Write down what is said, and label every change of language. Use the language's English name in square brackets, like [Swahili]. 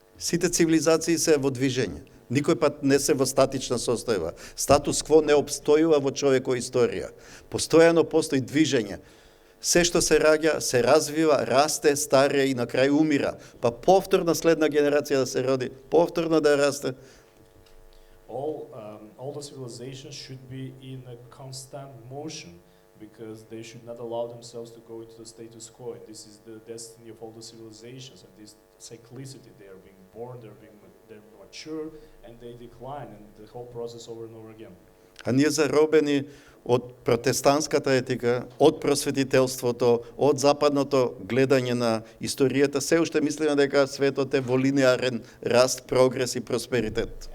[Macedonian] Сите цивилизации се во движење. Никој пат не се во статична состојба. Статус кво не обстојува во човекова историја. Постојано постои движење. Се што се раѓа, се развива, расте, старее и на крај умира. Па повторно следна генерација да се роди, повторно да расте. [English] All the civilizations should be in a constant motion because they should not allow themselves to go into the status quo. And this is the destiny of all the civilizations, and this cyclicity. They are being born, they're mature, and they decline, and the whole process over and over again. [Macedonian] А ние заробени од протестантската етика, од просветителството, од западното гледање на историјата, се уште мислиме дека светот е во линеарен раст, прогрес и просперитет.